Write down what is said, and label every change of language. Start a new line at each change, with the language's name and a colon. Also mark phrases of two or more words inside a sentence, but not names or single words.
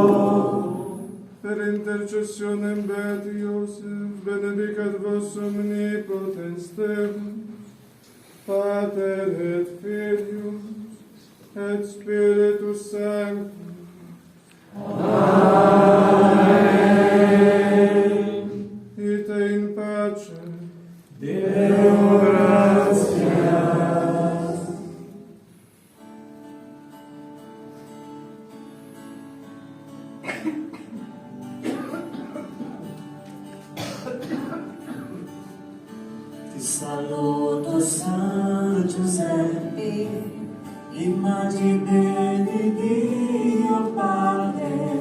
Latin: per intercessionem Beati Iosef, benedicat vos omnipotens Deus, Pater et Filius, et Spiritus Sanctus. Amen. Ite in pace. Deo gratias.
Italian: Ti saluto San Giuseppe, immagine di Dio Padre.